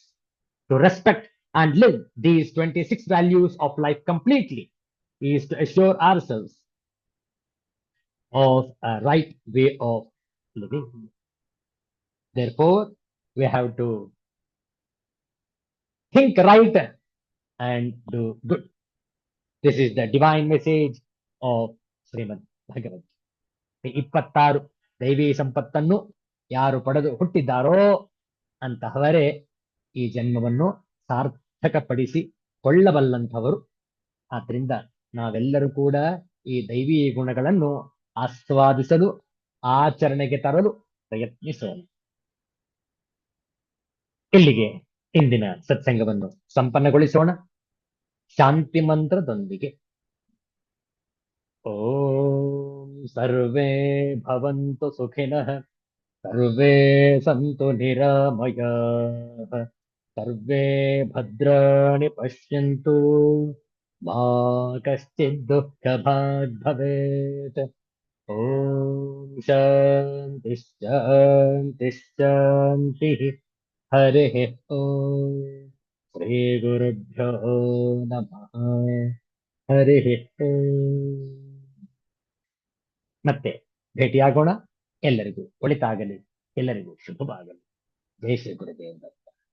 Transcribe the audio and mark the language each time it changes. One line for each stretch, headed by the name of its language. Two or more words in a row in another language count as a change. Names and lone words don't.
English: To respect and live these 26 values of life completely is to assure ourselves of a right way of living. Therefore, we have to think right and do good. This is the divine message of ಶ್ರೀಮದ್ ಭಗವದ್.
Kannada: 26 ದೈವಿ ಸಂಪತ್ತನ್ನು ಯಾರು ಪಡೆದು ಹುಟ್ಟಿದ್ದಾರೋ ಅಂತಹವರೇ ಈ ಜನ್ಮವನ್ನು ಸಾರ್ಥಕಪಡಿಸಿ ಕೊಳ್ಳಬಲ್ಲಂಥವರು. ಆದ್ರಿಂದ ನಾವೆಲ್ಲರೂ ಕೂಡ ಈ ದೈವಿ ಗುಣಗಳನ್ನು ಆಸ್ವಾದಿಸಲು, ಆಚರಣೆಗೆ ತರಲು ಪ್ರಯತ್ನಿಸೋಣ. ಇಲ್ಲಿಗೆ ಇಂದಿನ ಸತ್ಸಂಗವನ್ನು ಸಂಪನ್ನಗೊಳಿಸೋಣ ಶಾಂತಿ ಮಂತ್ರದೊಂದಿಗೆ.
Sanskrit: ಓಂ ಸರ್ವೇ ಭವಂತು ಸುಖಿನಃ, ಸರ್ವೇ ಸಂತು ನಿರಾಮಯಾಃ, ಸರ್ವೇ ಭದ್ರಾಣಿ ಪಶ್ಯಂತು, ಮಾ ಕಶ್ಚಿತ್ ದುಃಖಭಾಗ್ ಭವೇತ್. ಓಂ ಶಾಂತಿ ಶಾಂತಿ ಶಾಂತಿ. ಹರಿಃ ಓಂ. ಶ್ರೀ ಗುರುಭ್ಯೋ ನಮಃ. ಹರಿಃ ಓಂ.
Kannada: ಮತ್ತೆ ಭೇಟಿಯಾಗೋಣ. ಎಲ್ಲರಿಗೂ ಒಳಿತಾಗಲಿ, ಎಲ್ಲರಿಗೂ ಶುಭವಾಗಲಿ. ಜೈ ಶ್ರೀ ಗುರುದೇವ.